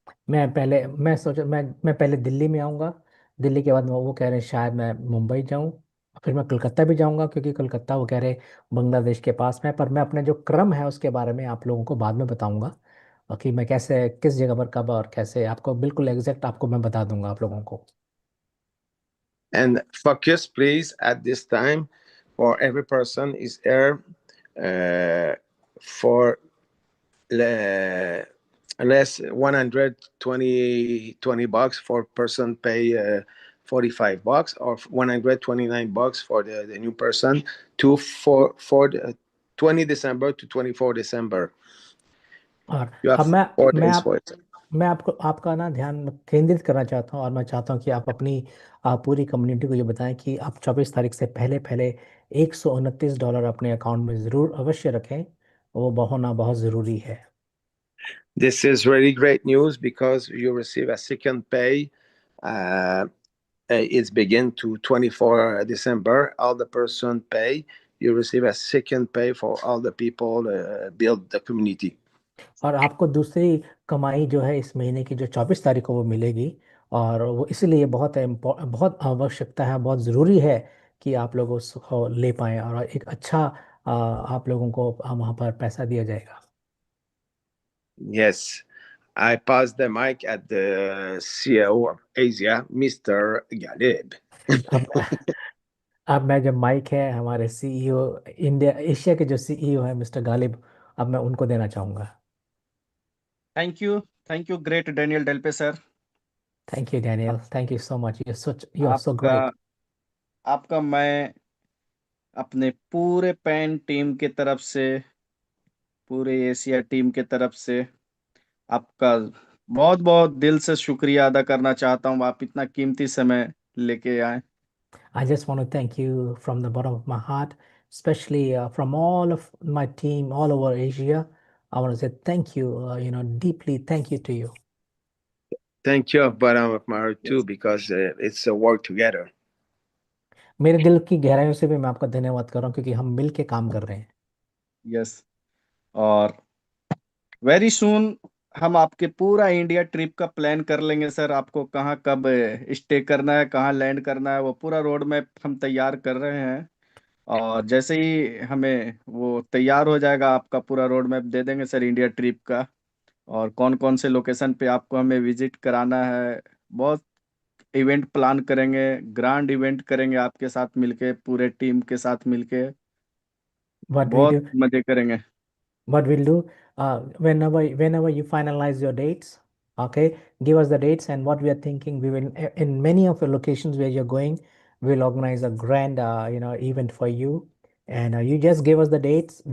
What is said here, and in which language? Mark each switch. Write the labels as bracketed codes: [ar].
[hi] मैं पहले दिल्ली में आऊँगा। दिल्ली के बाद वो कह रहे हैं शायद मैं मुंबई जाऊँ, फिर मैं कलकत्ता भी जाऊँगा क्योंकि कलकत्ता वो कह रहे बांग्लादेश के पास में है। पर मैं अपने जो क्रम है उसके बारे में आप लोगों को बाद में बताऊँगा कि मैं कैसे किस जगह पर कब और कैसे आपको बिल्कुल एग्जैक्ट आपको मैं बता दूंगा आप लोगों को। [en] And focus, please, at this time, for every person is here for less 120 bucks for person pay $45 or $129 for the new person for the 20 December to 24 December. [hi] और [en] You [hi] अब [en] have 4 days for it. [hi] मैं आपको आपका ना ध्यान केंद्रित करना चाहता हूँ और मैं चाहता हूँ कि आप अपनी पूरी कम्युनिटी को ये बताएं कि आप 24 तारीख से पहले पहले $129 अपने अकाउंट में ज़रूर अवश्य रखें। वो होना बहुत ज़रूरी है। [en] This is really great news because you receive a second pay. It's begin to 24 December. All the person pay. You receive a second pay for all the people build the community. [hi] और आपको दूसरी कमाई जो है इस महीने की जो 24 तारीख को वो मिलेगी और वो इसलिए बहुत आवश्यकता है, बहुत ज़रूरी है कि आप लोग उसको ले पाएं और एक अच्छा आप लोगों को वहाँ पर पैसा दिया जाएगा। [en] Yes, I pass the mic at the CEO of Asia, Mr. Galib. [hi] अब मैं जब माइक है हमारे सीईओ इंडिया एशिया के जो सीईओ है मिस्टर गालिब, अब मैं उनको देना चाहूँगा। [en] Thank you great Daniel Delpe sir. Thank you Daniel, thank you so much, you are so great. [hi] आपका मैं अपने पूरे पैन टीम के तरफ से, पूरे एशिया टीम के तरफ से आपका बहुत बहुत दिल से शुक्रिया अदा करना चाहता हूँ। आप इतना कीमती समय लेके आए। [en] I just want to thank you from the bottom of my heart, especially from all of my team all over Asia. I want to say thank you, deeply thank you to you. Thank you, bottom of my heart too, because it's a work together. [hi] मेरे दिल की गहराइयों से भी मैं आपका धन्यवाद कर रहा हूँ क्योंकि हम मिल के काम कर रहे हैं। यस, और [en] very soon [hi] हम आपके पूरा इंडिया ट्रिप का प्लान कर लेंगे सर। आपको कहाँ कब स्टे करना है, कहाँ लैंड करना है, वो पूरा रोड मैप हम तैयार कर रहे हैं। और जैसे ही हमें वो तैयार हो जाएगा आपका पूरा रोड मैप दे देंगे सर इंडिया ट्रिप का, और कौन कौन से लोकेशन पे आपको हमें विजिट कराना है। बहुत इवेंट प्लान करेंगे, ग्रैंड इवेंट करेंगे आपके साथ मिलके, पूरे टीम के साथ मिलके [en] What we [hi] बहुत [en] do, [hi] मजे करेंगे। [en] what we'll do, whenever you finalize your dates, okay, give us the dates and what we are thinking. We will in many of the locations where you're going, we'll organize a grand event for you, and you just give us the dates.